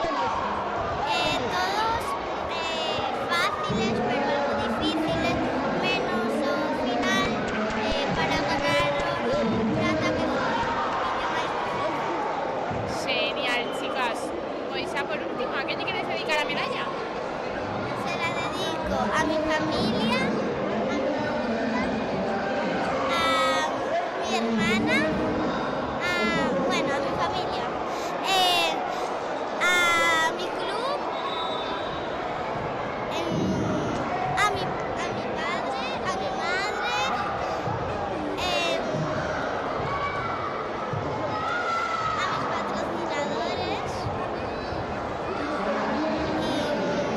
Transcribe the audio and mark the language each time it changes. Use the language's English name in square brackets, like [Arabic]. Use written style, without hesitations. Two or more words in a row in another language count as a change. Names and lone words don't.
[Galician] Todos fáciles, pero algo difíciles, menos ao final para ganar plata que foi un pouquiño máis difícil. [Spanish] Genial, chicas. [Galician] Pois xa por último, a que lle queres dedicar a medalla? [Spanish] Se la dedico a mi familia, a mi hermana, a mi familia, a mi club, a mi padre, a mi madre, a mis patrocinadores y